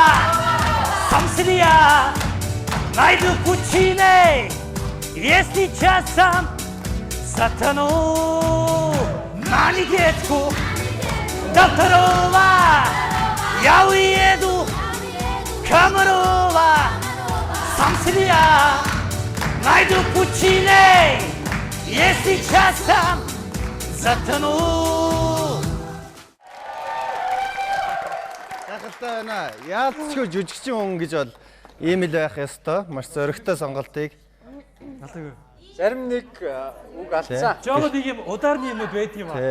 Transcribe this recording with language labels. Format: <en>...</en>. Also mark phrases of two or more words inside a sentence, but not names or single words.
<ru>Сам себя найду в пучине, если часом затону. На недельку до второго я уеду, Комарова. Сам себя найду в пучине, если часом затону.</ru> <mn>Гайхалтай байна. Яалтчгүй жүжигчин хүн гэж бол ийм л байх ёстой. Маш зөрөгтэй сонголтыг. Зарим нэг үг алдсан. Жоод нэг юм ударны юм байт юм аа.</mn>